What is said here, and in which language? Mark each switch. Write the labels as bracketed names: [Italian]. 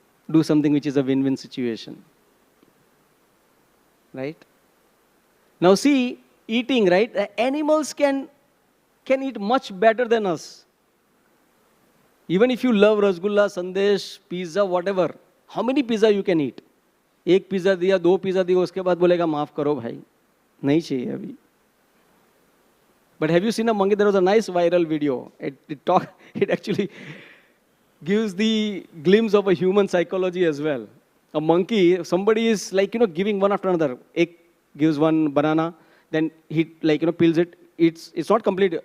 [English] Do something which is a win-win situation. Right? Now see, eating, right? The animals can eat much better than us. Even if you love rasgulla, sandesh, pizza, whatever, how many pizza you can eat? [Hindi] एक pizza दिया, 2 pizza दिया, उसके बाद बोलेगा माफ करो भाई, नहीं चाहिए अभी. [English] But have you seen a monkey? There was a nice viral video. It actually gives the glimpse of a human psychology as well. A monkey, somebody is giving one after another. Ek gives one banana, then he peels it. It's not complete.